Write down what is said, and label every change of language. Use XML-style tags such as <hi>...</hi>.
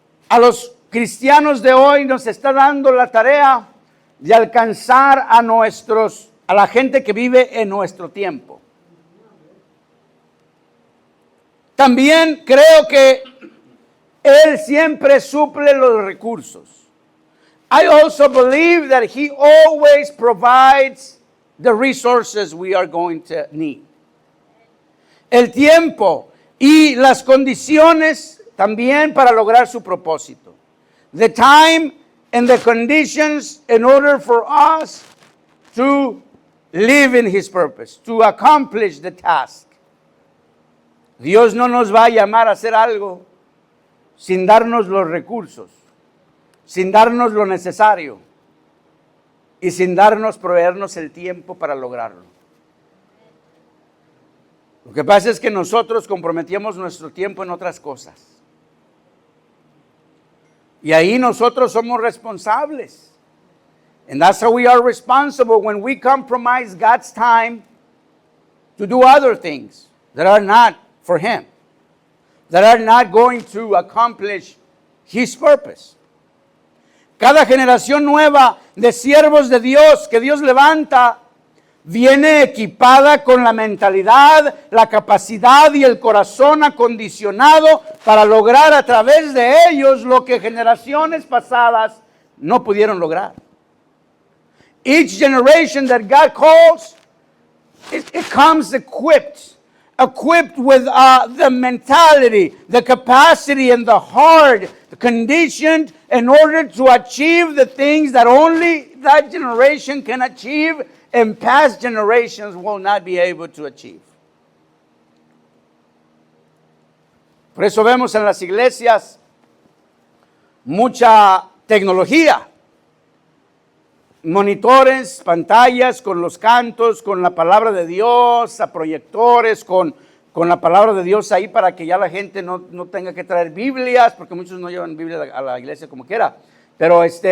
<es>A los cristianos de hoy nos está dando la tarea de alcanzar a la gente que vive en nuestro tiempo. También creo que Él siempre suple los recursos.</es> <en>I also believe that He always provides the resources we are going to need.</en> <es>El tiempo y las condiciones también para lograr su propósito.</es> <en>The time and the conditions in order for us to live in His purpose, to accomplish the task.</en> <es>Dios no nos va a llamar a hacer algo sin darnos los recursos, sin darnos lo necesario y sin proveernos el tiempo para lograrlo. Lo que pasa es que nosotros comprometíamos nuestro tiempo en otras cosas. Y ahí nosotros somos responsables.</es> <en>And that's how we are responsible when we compromise God's time to do other things that are not for Him, that are not going to accomplish His purpose.</en> <es>Cada generación nueva de siervos de Dios que Dios levanta viene equipada con la mentalidad, la capacidad y el corazón acondicionado para lograr a través de ellos lo que generaciones pasadas no pudieron lograr.</es> <en>Each generation that God calls, it comes equipped with the mentality, the capacity, and the heart conditioned in order to achieve the things that only that generation can achieve and past generations will not be able to achieve.</en> <es>Por eso vemos en las iglesias mucha tecnología, monitores, pantallas con los cantos, con la palabra de Dios, a proyectores, con la palabra de Dios ahí para que ya la gente no tenga que traer Biblias, porque muchos no llevan Biblia a la iglesia como quiera, pero</es>